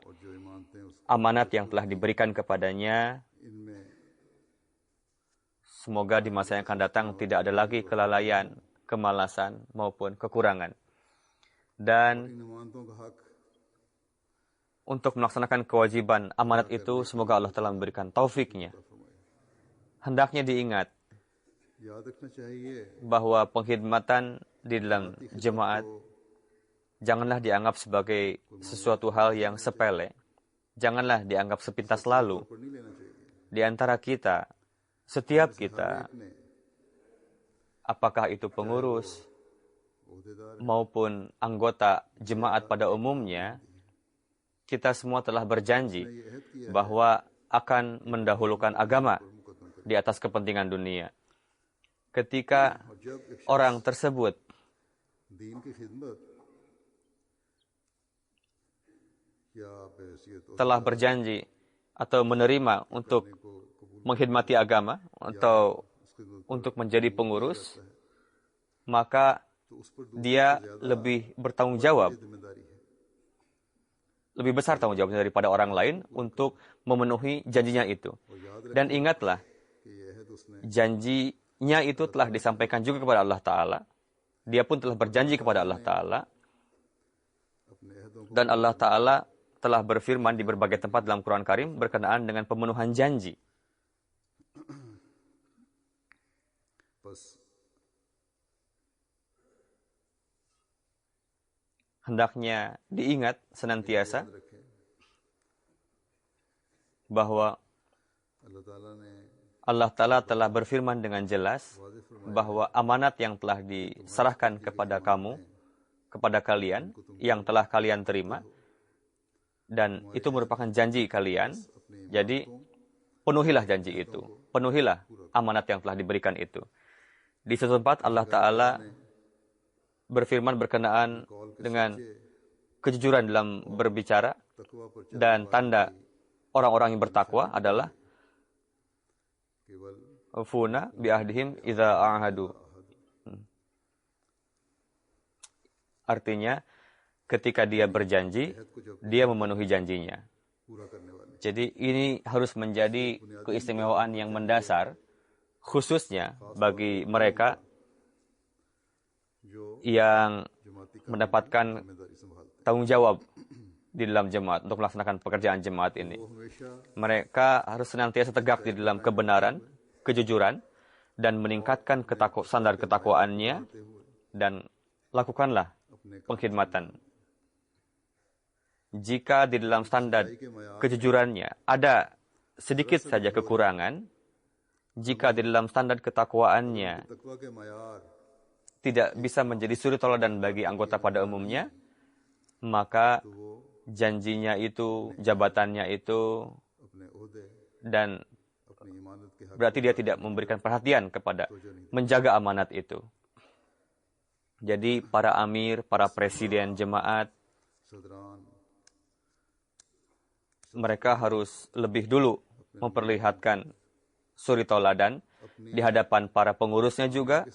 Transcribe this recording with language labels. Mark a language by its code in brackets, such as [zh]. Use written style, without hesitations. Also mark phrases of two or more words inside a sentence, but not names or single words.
[id] Amanat yang telah diberikan kepadanya, semoga di masa yang akan datang tidak ada lagi kelalaian, kemalasan, maupun kekurangan. Dan untuk melaksanakan kewajiban amanat itu, semoga Allah telah memberikan taufiknya. Hendaknya diingat [ur] یاد رکھنا چاہیے [id] bahwa pengkhidmatan di dalam jemaat janganlah dianggap sebagai sesuatu hal yang sepele. Janganlah dianggap sepintas lalu. [ur] پر نہیں لینا چاہیے [id] Di antara kita, setiap kita, [ur] अपने [id] apakah itu pengurus [ur] ओहदेदार [id] maupun anggota jemaat pada umumnya, kita semua telah berjanji [ur] نے یہ عہد کیا [id] bahwa akan mendahulukan agama [ur] मुकदमा [id] di atas kepentingan dunia. Ketika [ur] اور جب ایک [id] orang tersebut [ur] دین کی خدمت یا behayat [id] telah berjanji atau menerima untuk [ur] کو قبول [id] mengkhidmati agama atau untuk menjadi pengurus, maka [ur] تو اس پر [id] dia lebih bertanggung jawab, [ur] ذمہ داری ہے [id] lebih besar tanggung jawabnya daripada orang lain untuk memenuhi janjinya itu. [ur] اور یاد رکھیں [id] Dan ingatlah, [ur] کہ یہ عہد اس نے [id] janjinya itu telah disampaikan juga kepada Allah Ta'ala. Dia pun telah berjanji kepada Allah Ta'ala. [ur] اپنے عہدوں کو [id] Dan Allah Ta'ala telah berfirman di berbagai tempat dalam Quran Karim berkenaan dengan pemenuhan janji. [ur] बस [id] Hendaknya diingat senantiasa [ur] یاد رکھیں [id] bahwa [ur] اللہ تعالیٰ نے [id] Allah Ta'ala telah berfirman dengan jelas [ur] واضح فرمایا [id] bahwa amanat yang telah diserahkan kepada kamu, kepada kalian, yang telah kalian terima, dan itu merupakan janji kalian. [ur] अपने [id] Jadi, penuhilah janji itu. Penuhilah amanat yang telah diberikan itu. Di suatu tempat Allah Ta'ala berfirman berkenaan dengan kejujuran dalam berbicara, [ur] تقویٰ پر [id] dan tanda orang-orang yang bertakwa adalah [ur] केवल [ar] موفون بعهدهم إذا عاهدوا. [id] Artinya, ketika dia berjanji, [ur] عہد کو جب [id] dia memenuhi janjinya. [ur] پورا کرنے والے [id] Jadi ini harus menjadi keistimewaan yang mendasar, khususnya bagi mereka [ur] जो [id] yang [ur] جماعتی کا [id] mendapatkan [ur] ذمہ داری سنبھالتے [id] tanggung jawab di dalam jemaat untuk melaksanakan pekerjaan jemaat ini. [ur] ہیں وہ ہمیشہ [id] Mereka harus senantiasa tegak di dalam kebenaran, kejujuran, dan meningkatkan standar ketakwaannya, dan lakukanlah [ur] अपने [id] pengkhidmatan. Jika di dalam standar [ur] کے معیار [id] kejujurannya ada sedikit saja kekurangan, jika di dalam standar ketakwaannya [ur] تقویٰ کے معیار [id] tidak bisa menjadi suri toladan bagi anggota pada umumnya, maka [ur] تو وہ [id] janjinya itu, jabatannya itu, [ur] اپنے عہدے [id] dan [ur] اپنی امانت کے حق [id] berarti dia tidak memberikan perhatian kepada [ur] توجہ نہیں [id] menjaga amanat itu. Jadi para amir, para presiden jemaat, [ur] सदरान [id] mereka harus lebih dulu memperlihatkan suri toladan di hadapan para pengurusnya juga,